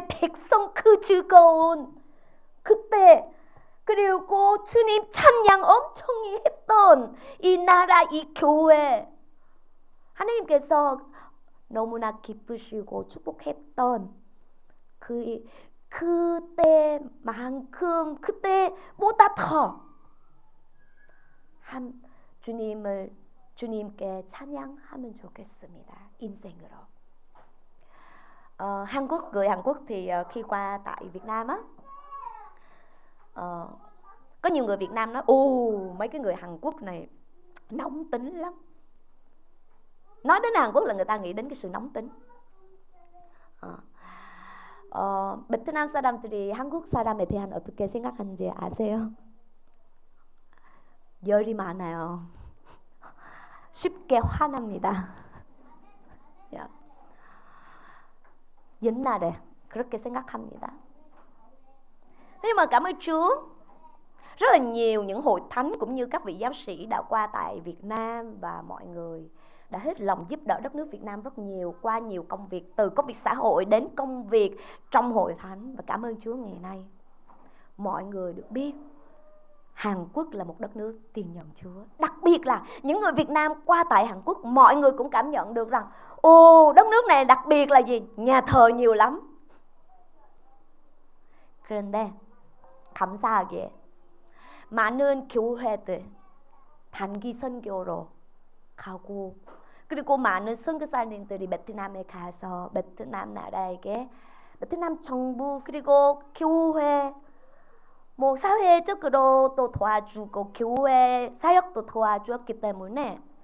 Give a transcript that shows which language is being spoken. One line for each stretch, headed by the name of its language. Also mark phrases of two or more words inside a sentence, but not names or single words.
Korean: 백성 그 즐거운 그때 그리고 주님 찬양 엄청 했던 이 나라 이 교회 하나님께서 너무나 기쁘시고 축복했던 그때만큼 그때보다 더 주님께 찬양하면 좋겠습니다. 인생으로.
Vietnamese: Người Hàn Quốc thì khi qua tại Việt Nam á, có nhiều người Việt Nam nói mấy cái người Hàn Quốc này nóng tính lắm. Nói đến Hàn Quốc là người ta nghĩ đến cái sự nóng tính.
Korean: 베트남 사람들이 한국 사람에 대한 어떻게 생각하는지 아세요? 열이 많아요. 쉽게 화납니다. 옛날에 그렇게 생각합니다.
Vietnamese: Nhưng mà cảm ơn Chúa, rất là nhiều những hội thánh cũng như các vị giáo sĩ đã qua tại Việt Nam và mọi người đã hết lòng giúp đỡ đất nước Việt Nam rất nhiều qua nhiều công việc, từ công việc xã hội đến công việc trong hội thánh. Và cảm ơn Chúa ngày nay mọi người được biết Hàn Quốc là một đất nước tin nhận Chúa. Đặc biệt là những người Việt Nam qua tại Hàn Quốc, mọi người cũng cảm nhận được rằng đất nước này đặc biệt là gì? Nhà thờ nhiều lắm.
Korean: 그런데 감사하게 많은 교회들 단기 선교로 가고 그리고 많은 선교사님들이 베트남에 가서 베트남 나라에게 베트남 정부 그리고 교회 사회적으로 또 도와주고 교회 사역도 도와주었기 때문에